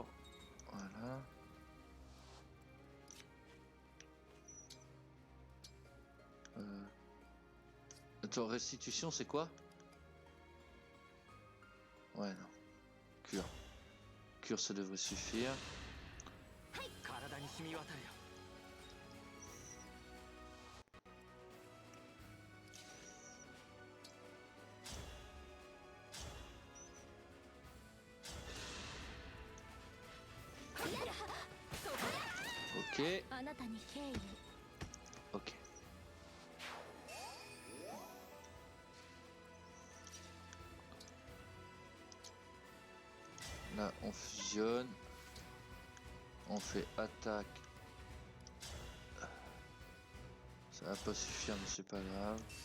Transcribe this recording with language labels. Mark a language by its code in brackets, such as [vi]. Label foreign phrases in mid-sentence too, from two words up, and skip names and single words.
[fr] Voilà. Attends, restitution, c'est quoi? Ouais, non. Cure. Cure, ça devrait suffire. [ja] 体に染み渡るよ。 [fr] Ok. [ja] あなたに敬意を。 [fr] Ok. Là, on fusionne. On fait attaque. Ça va pas suffire, mais c'est pas grave.